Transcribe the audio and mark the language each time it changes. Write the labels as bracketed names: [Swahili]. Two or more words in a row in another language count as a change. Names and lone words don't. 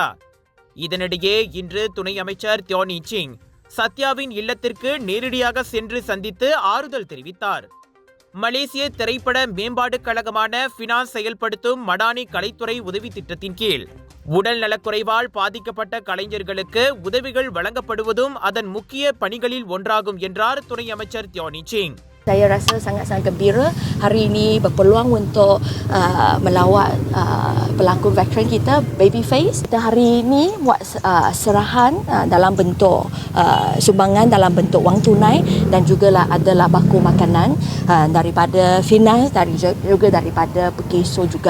[Tamil] இதனிடையே இன்று துணை அமைச்சர் தியோனி சிங் சத்யாவின் இல்லத்திற்கு நேரடியாக சென்று சந்தித்து ஆறுதல் தெரிவித்தார். மலேசிய திரைப்பட மேம்பாடு கழகமான ஃபினான்ஸ் செயல்படுத்தும் மடானி கலைத்துறை உதவி திட்டத்தின் கீழ் உடல் நலக்குறைவால் பாதிக்கப்பட்ட கலைஞர்களுக்கு உதவிகள் வழங்கப்படுவதும் அதன் முக்கிய பணிகளில் ஒன்றாகும் என்றார் துணை அமைச்சர் தியோனி சிங். [Malay] Saya rasa sangat-sangat gembira hari ini berpeluang untuk melawat pelakon veteran kita Babyface. Kita hari ini buat serahan dalam bentuk sumbangan dalam bentuk wang tunai dan juga adalah baku makanan daripada Finas, juga daripada Pekeso juga.